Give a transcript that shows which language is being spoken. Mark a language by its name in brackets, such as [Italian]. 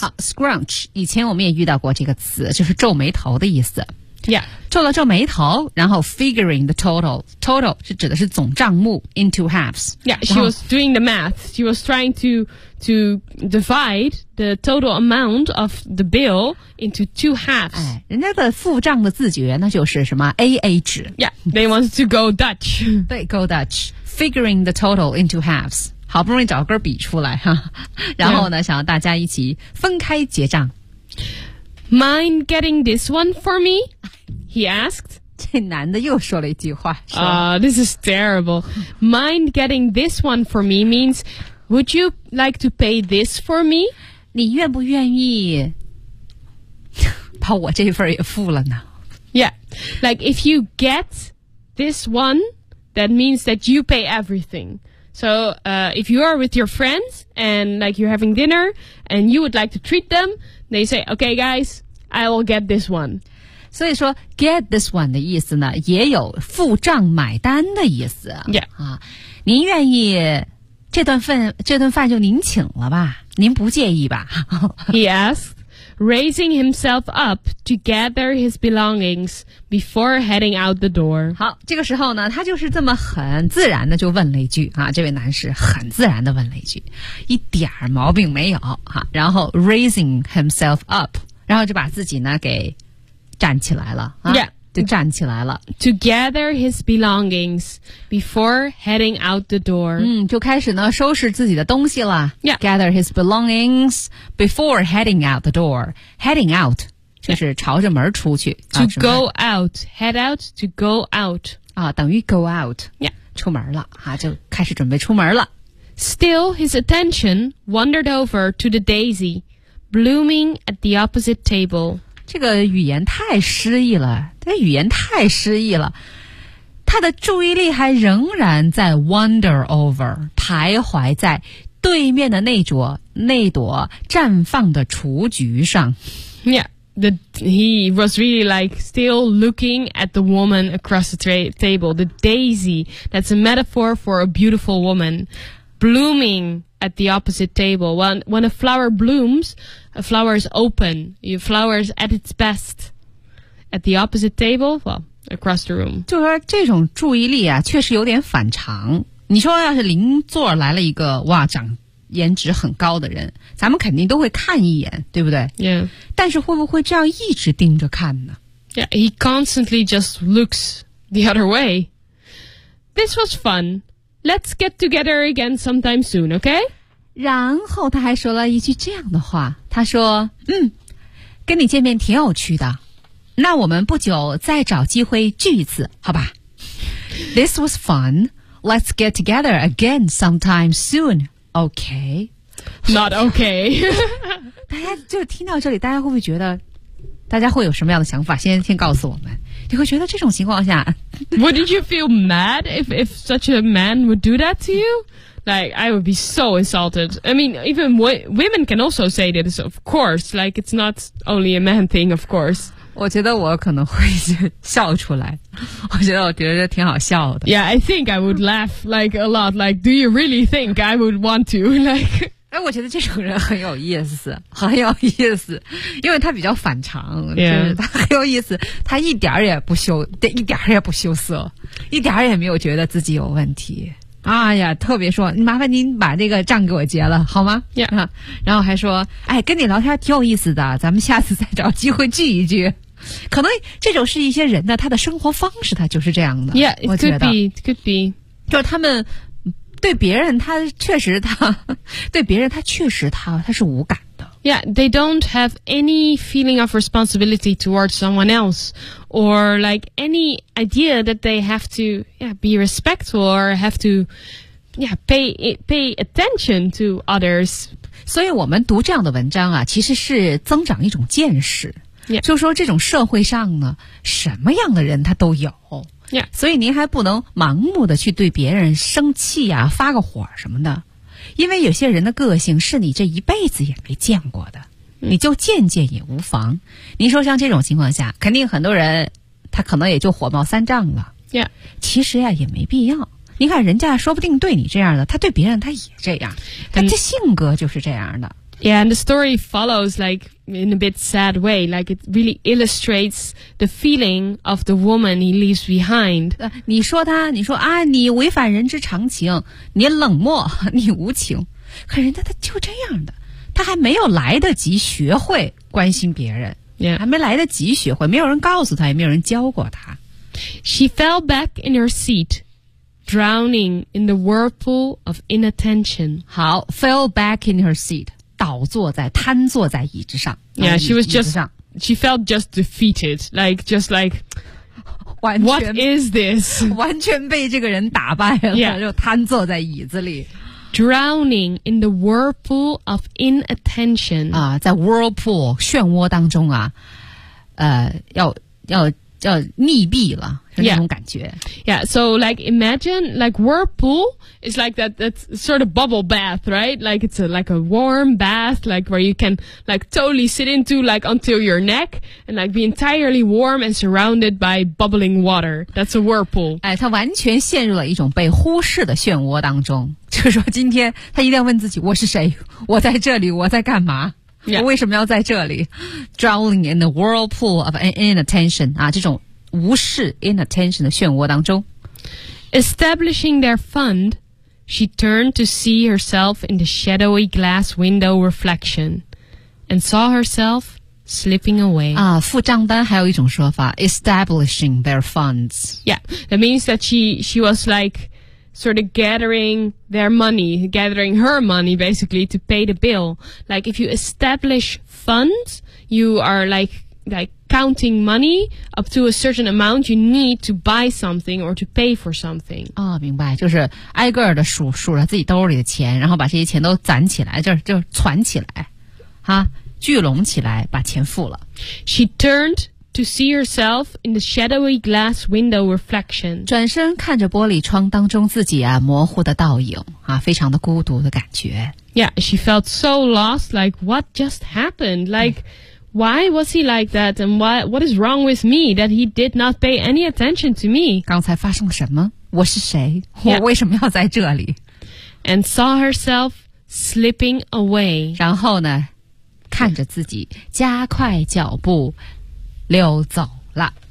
[Chinese] 好 ，scrunch， 以前我们也遇到过这个词，就是皱眉头的意思。 [English] Yeah， [Chinese] 皱了皱眉头，然后 [English] figuring the total [Chinese] 是指的是总账目 [English] into halves。 Yeah， she was doing the math. She was trying to divide the total amount of the bill into two halves. [Chinese] 哎，人家的付账的自觉那就是什么 AA 制。 [English] Yeah， they wanted to go Dutch. [Chinese] 对 ， [English] go Dutch， figuring the total into halves。 [Chinese] 好不容易找根笔出来哈，然后呢， yeah. 想要大家一起分开结账。 [English] Mind getting this one for me? He asked. [Chinese] 这男的又说了一句话。 [English] This is terrible. Mind getting this one for me means, would you like to pay this for me? [Chinese] 你愿不愿意把我这份也付了呢？ [English] Yeah. Like, if you get this one, that means that you pay everything. So, if you are with your friends and, like, you're having dinner and you would like to treat them, they say, okay, guys, I will get this one. [Chinese] 所以说 [English] get this one [Chinese] 的意思呢也有付账买单的意思、 [English] yeah. [Chinese] 啊、您愿意这顿饭就您请了吧您不介意吧 [English] He asked, raising himself up to gather his belongings before heading out the door. [Chinese] 好这个时候呢他就是这么很自然的就问了一句啊，这位男士很自然的问了一句一点毛病没有、啊、然后 [English] raising himself up, [Chinese] 然后就把自己呢给站起来了、啊、 [English] Yeah. [Chinese] 就站起来了。 [English] To gather his belongings before heading out the door. [Chinese] 嗯就开始呢收拾自己的东西了。 [English] Yeah. Gather his belongings before heading out the door. Heading out, [Chinese] 就是朝着门出去。 [English] To go out, head out to go out. [Chinese] 啊等于 [English] go out. Yeah. [Chinese] 出门了啊就开始准备出门了。 [English] Still, his attention wandered over to the daisy, blooming at the opposite table. [Chinese] 这个语言太诗意了，这个语言太诗意了。他的注意力还仍然在 [English] wander over, [Chinese] 徘徊在对面的那朵绽放的雏菊上。 [English] Yeah, he was really like still looking at the woman across the table, the daisy, that's a metaphor for a beautiful woman, blooming. At the opposite table. When a flower blooms, a flower is open. Your flower is at its best. At the opposite table, well, across the room. [Chinese] 就说这种注意力啊，确实有点反常。你说要是邻座来了一个，哇，长颜值很高的人，咱们肯定都会看一眼，对不对？ [English] Yeah. [Chinese] 但是会不会这样一直盯着看呢？ [English] Yeah, he constantly just looks the other way. This was fun. Let's get together again sometime soon, okay? [Chinese] 然后他还说了一句这样的话，他说，嗯，跟你见面挺有趣的，那我们不久再找机会聚一次，好吧？ [English] This was fun. Let's get together again sometime soon, okay? Not okay. [Chinese] 大家就听到这里，大家会不会觉得，大家会有什么样的想法？先告诉我们。你会觉得这种情况下 [English] Wouldn't you feel mad if such a man would do that to you? Like, I would be so insulted. I mean, even women can also say this, of course. Like, it's not only a man thing, of course. [Chinese] 我觉得我可能会笑出来。我觉得挺好笑的。 [English] Yeah, I think I would laugh, like, a lot. Like, do you really think I would want to? Like... [Chinese] 哎，我觉得这种人很有意思，很有意思，因为他比较反常， [English] yeah. [Chinese] 就是他很有意思，他一点也不羞，对，一点也不羞涩，一点也没有觉得自己有问题。哎呀，特别说，麻烦您把这个账给我结了，好吗？ [English] Yeah. [Chinese] 然后还说，哎，跟你聊天挺有意思的，咱们下次再找机会聚一聚。可能这种是一些人的他的生活方式，他就是这样的。 [English] Yeah, it could be, it could be. [Chinese] 就是他们。对别人他确实他对别人他确实他是无感的。 [English] Yeah, they don't have any feeling of responsibility towards someone else or like any idea that they have to yeah, be respectful or have to yeah, pay attention to others. [Chinese] 所以我们读这样的文章啊其实是增长一种见识。 [English] Yeah. [Chinese] 就说这种社会上呢什么样的人他都有。 [English] Yeah. [Chinese] 所以您还不能盲目的去对别人生气啊发个火什么的因为有些人的个性是你这一辈子也没见过的、 mm. 你就见见也无妨您说像这种情况下肯定很多人他可能也就火冒三丈了、 [English] yeah. [Chinese] 其实呀、啊、也没必要你看人家说不定对你这样的他对别人他也这样他这性格就是这样的、 mm. [English] Yeah, and the story follows likeIn a bit sad way, like it really illustrates the feeling of the woman he leaves behind. [Chinese] 你说他，你说啊，你违反人之常情，你冷漠，你无情。可人家他就这样的，他还没有来得及学会关心别人， [English] yeah. [Chinese] 还没来得及学会，没有人告诉他，也没有人教过他。 [English] She fell back in her seat, drowning in the whirlpool of inattention. [Chinese] 好 [English] fell back in her seat. [Chinese] 倒坐在瘫坐在椅子上 [English] Yeah, she was just She felt just defeated Like, just like [Chinese] 完全 [English] What is this? [Chinese] 完全被这个人打败了 [English] Yeah [Chinese] 就瘫坐在椅子里 [English] Drowning in the whirlpool of inattention [Chinese] 啊，在 whirlpool 漩涡当中啊要叫溺毙了。 [English] Yeah, so like imagine like whirlpool is like that's sort of bubble bath, right? Like it's like a warm bath, like where you can like totally sit into like until your neck and like be entirely warm and surrounded by bubbling water. That's a whirlpool. [Chinese] 哎，他完全陷入了一种被忽视的漩涡当中。就是说今天他一定要问自己，我是谁？我在这里，我在干嘛？我为什么要在这里？ [English] Drowning in the whirlpool of inattention. [Chinese] 啊，这种无视 [English] inattention [Chinese] 的漩涡当中。 [English] Establishing their fund, she turned to see herself in the shadowy glass window reflection and saw herself slipping away. [Chinese] 啊，付账单还有一种说法 [English] establishing their funds. Yeah, that means that she was like sort of gathering their money, gathering her money basically to pay the bill. Like if you establish funds, you are like counting money up to a certain amount you need to buy something or to pay for something. [Chinese] 哦，明白，就是挨个的数着自己兜里的钱，然后把这些钱都攒起来，就攒起来，哈，聚拢起来，把钱付了。 [English] She turned to see herself in the shadowy glass window reflection. [Chinese] 转身看着玻璃窗当中自己啊模糊的倒影，啊，非常的孤独的感觉。 [English] Yeah, she felt so lost, like what just happened? Like,Why was he like that? And what is wrong with me that he did not pay any attention to me? [Chinese] 刚才发生了什么？我是谁？ Yeah. 我为什么要在这里？ [English] And saw herself slipping away. [Chinese] 然后呢，看着自己加快脚步溜走了。